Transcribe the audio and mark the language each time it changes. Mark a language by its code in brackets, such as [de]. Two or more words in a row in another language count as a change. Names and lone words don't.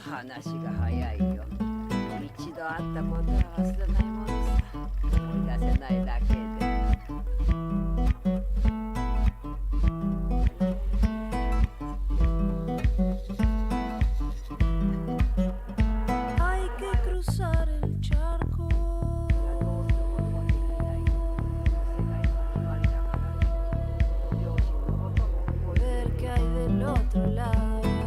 [ja] 話が早いよ。一度会ったことは忘れないものさ。思い出せないだけで。 [es] Hay que cruzar el charco. Ver qué hay del otro lado.